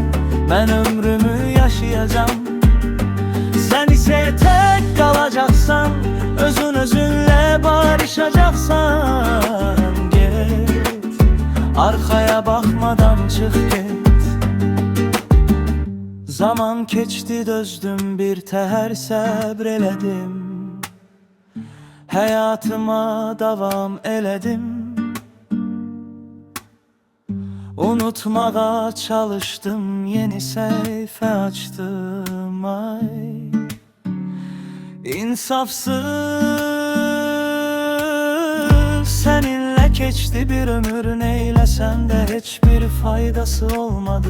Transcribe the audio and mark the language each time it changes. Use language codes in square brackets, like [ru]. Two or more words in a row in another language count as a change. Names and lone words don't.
[tr] Ben ömrümü yaşayacağım. Sen ise tek kalacaksan, özün özünle barışacaksan. Git, arkaya bakmadan çık git. [az] Zaman keçdi dözdüm bir təhər səbr elədim, həyatıma davam elədim. Unutmağa çalıştım, yeni səhifə açtım. [tr] Ay, insafsız seninle keçdi bir ömür, neylesem de hiçbir faydası olmadı.